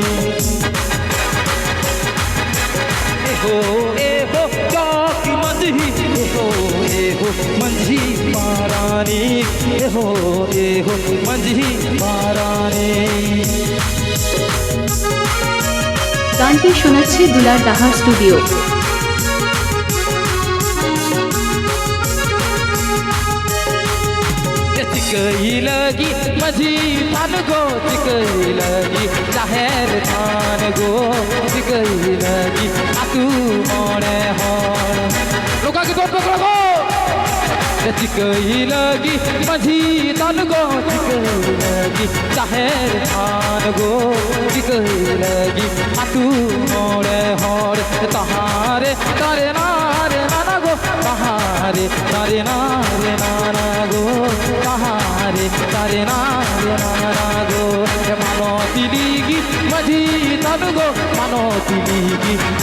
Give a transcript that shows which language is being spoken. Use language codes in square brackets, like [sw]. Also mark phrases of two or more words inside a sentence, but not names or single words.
[sat] ए हो चौकी मंझी मंझी पारानी ए हो मंझी पारानी। [bn] গানটি শোনাচ্ছে দুলার দাহার স্টুডিও। [sat] चिकई लगी मझी थान गो चिकई लगी जाहेर थान गो चिकई लगी आतू मोड़े होड़ लोका के गोट पकड़ो गो चिकई लगी मझी थान गो चिकई लगी जाहेर थान गो चिकई लगी आतू मोड़े होड़ तहारे तारे नारे नाना गो तहारे तारे नारे नाना गो तहारे तारे नारे नाना गो मानो तिलिगी मझी तनु गो मानो तिलिगी